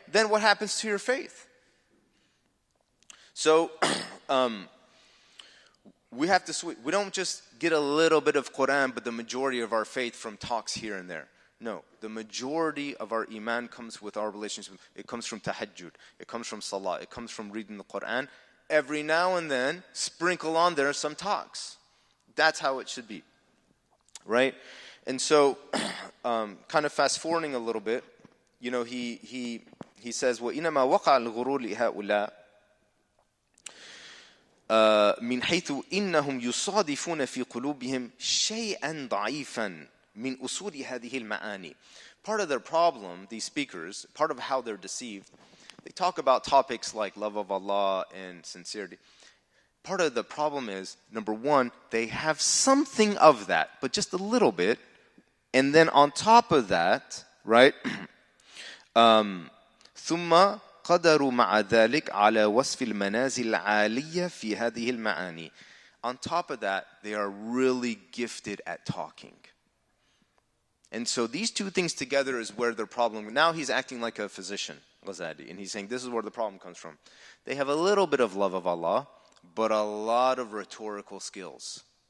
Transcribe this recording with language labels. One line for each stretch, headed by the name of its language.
English: Then what happens to your faith? So, we have to we don't just get a little bit of Quran, but the majority of our faith from talks here and there. No, the majority of our iman comes with our relationship. It comes from tahajjud. It comes from salah. It comes from reading the Quran. Every now and then, sprinkle on there some talks. That's how it should be. Right? And so, kind of fast forwarding a little bit, you know, he says,
Arabic: وَإِنَمَا وَقَعَ الْغُرُورِ لِهَؤُلَاءِ من حيث إنهم يصادفون في قلوبهم شيئا ضعيفا من أصول هذه المعاني.
English: Part of their problem, these speakers, part of how they're deceived, they talk about topics like love of Allah and sincerity. Part of the problem is, number one, they have something of that, but just a little bit. And then on top of that, right,
Arabic: ثم قدروا مع ذلك على وصف المنازل العالية في هذه المعاني.
English: On top of that, they are really gifted at talking. And so these two things together is where their problem. Now he's acting like a physician, Ghazali, and he's saying this is where the problem comes from. They have a little bit of love of Allah, but a lot of rhetorical skills.